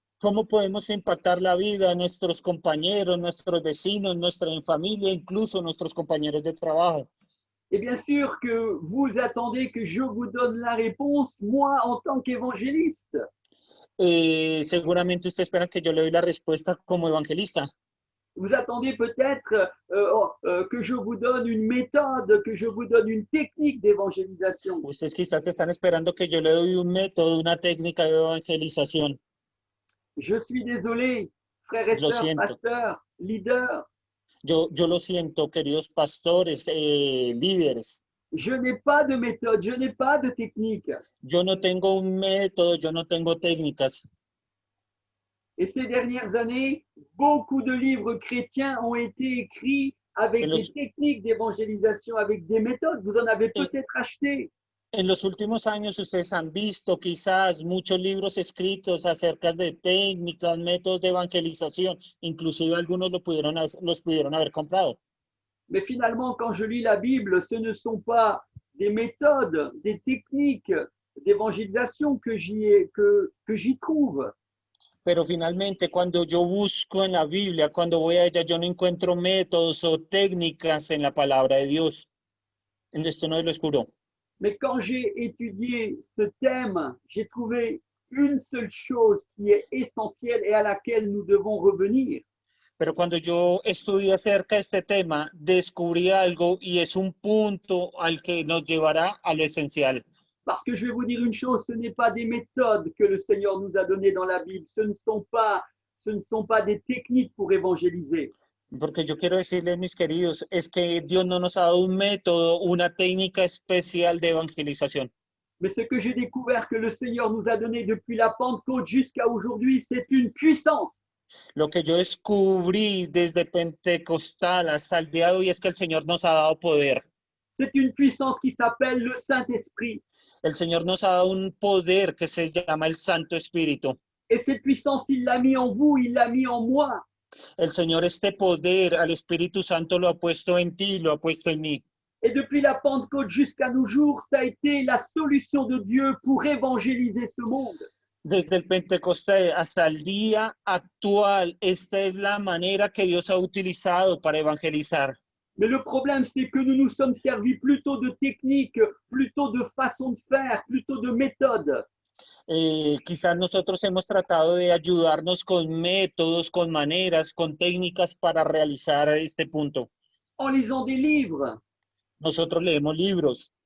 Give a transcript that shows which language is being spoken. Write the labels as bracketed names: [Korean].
[Spanish] ¿Cómo podemos impactar la vida de nuestros compañeros, nuestros vecinos, nuestra familia, incluso nuestros compañeros de trabajo? [French] Et bien sûr que vous attendez que je vous donne la réponse, moi, en tant qu'évangéliste. [Spanish] Seguramente usted espera que yo le doy la respuesta como evangelista. [French] Vous attendez peut-être que je vous donne une méthode, que je vous donne une technique d'évangélisation. [Spanish] Ustedes quizás están esperando que yo le doy un método, una técnica de evangelización. [French] Je suis désolé, frères et [Spanish] Lo [French] sœurs, [Spanish] siento. [French] pasteurs, leaders, [Spanish] Yo lo siento, queridos pastores, líderes. [French] je n'ai pas de méthode, je n'ai pas de technique. [Spanish] Yo no tengo un método, yo no tengo técnicas. [French] Et ces dernières années, beaucoup de livres chrétiens ont été écrits avec des techniques d'évangélisation, avec des méthodes. Vous en avez peut-être acheté. [Spanish] En los últimos años ustedes han visto quizás muchos libros escritos acerca de técnicas, métodos de evangelización, inclusive algunos los pudieron haber comprado. [French] Mais finalement, quand je lis la Bible, ce ne sont pas des méthodes, des techniques d'évangélisation que j'y trouve. [Spanish] Pero finalmente, cuando yo busco en la Biblia, cuando voy a ella, yo no encuentro métodos o técnicas en la palabra de Dios. En esto no es lo oscuro. [French] Mais quand j'ai étudié ce thème, j'ai trouvé une seule chose qui est essentielle et à laquelle nous devons revenir. [Spanish] Pero cuando yo estudié acerca de este tema, descubrí algo y es un punto al que nos llevará a lo esencial. [French] Parce que je vais vous dire une chose, ce n'est pas des méthodes que le Seigneur nous a données dans la Bible, ce ne sont pas des techniques pour évangéliser. [Spanish] Porque yo quiero decirles, mis queridos, es que Dios no nos ha dado un método, una técnica especial de evangelización. [French] Mais ce que j'ai découvert que le Seigneur nous a donné depuis la Pentecôte jusqu'à aujourd'hui, c'est une puissance. [Spanish] Lo que yo descubrí desde Pentecostal hasta el día de hoy es que el Señor nos ha dado poder. [French] C'est une puissance qui s'appelle le Saint-Esprit. [Spanish] El Señor nos ha dado un poder que se llama el Santo Espíritu. [French] Et cette puissance, il l'a mis en vous, il l'a mis en moi. [Spanish] El Señor este poder al Espíritu Santo lo ha puesto en ti, lo ha puesto en mí. [French] Et depuis la Pentecôte jusqu'à nos jours, ça a été la solution de Dieu pour évangéliser ce monde. [Spanish] Desde el Pentecostés hasta el día actual, esta es la manera que Dios ha utilizado para evangelizar. [French] Mais le problème, c'est que nous nous sommes servis plutôt de techniques, plutôt de façon de faire, plutôt de méthodes. [Spanish] Quizás nosotros hemos tratado de ayudarnos con métodos, con maneras, con técnicas para realizar este punto. [French] En lisant des livres. [Spanish] Nosotros leemos libros.